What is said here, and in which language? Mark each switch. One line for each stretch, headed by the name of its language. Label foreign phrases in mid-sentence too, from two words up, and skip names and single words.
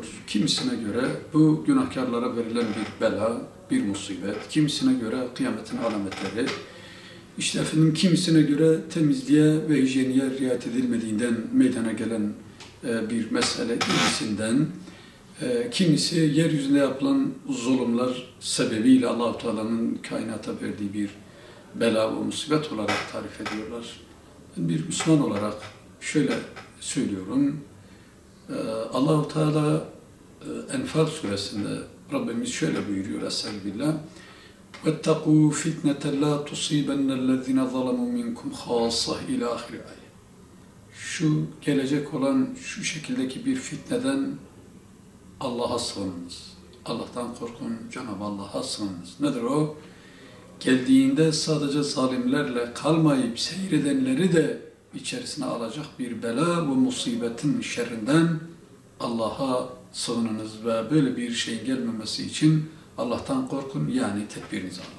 Turkish: Kimisine göre bu günahkarlara verilen bir bela, bir musibet, kimisine göre kıyametin alametleri, İşte efendim kimisine göre temizliğe ve hijyeniye riayet edilmediğinden meydana gelen bir mesele gibisinden, kimisi yeryüzünde yapılan zulümler sebebiyle Allah-u Teala'nın kainata verdiği bir bela ve musibet olarak tarif ediyorlar. Ben bir Müslüman olarak şöyle söylüyorum. Allah-u Teala Enfal suresinde Rabbimiz şöyle buyuruyor Estağfirullah.
Arabic: وَاتَّقُوا فِتْنَةً لَا تُصِيبَنَّ الَّذِينَ ظَلَمُوا مِنْكُمْ خَاصَّةً
Turkish: ila ahir ayet. Şu gelecek olan şu şekildeki bir fitneden Allah'a sığınınız. Allah'tan korkun, Cenab-ı Allah'a sığınınız. Nedir o? Geldiğinde sadece zalimlerle kalmayıp seyredenleri de içerisine alacak bir bela ve musibetin şerrinden Allah'a sığınınız ve böyle bir şeyin gelmemesi için Allah'tan korkun, yani tedbirinizi alın.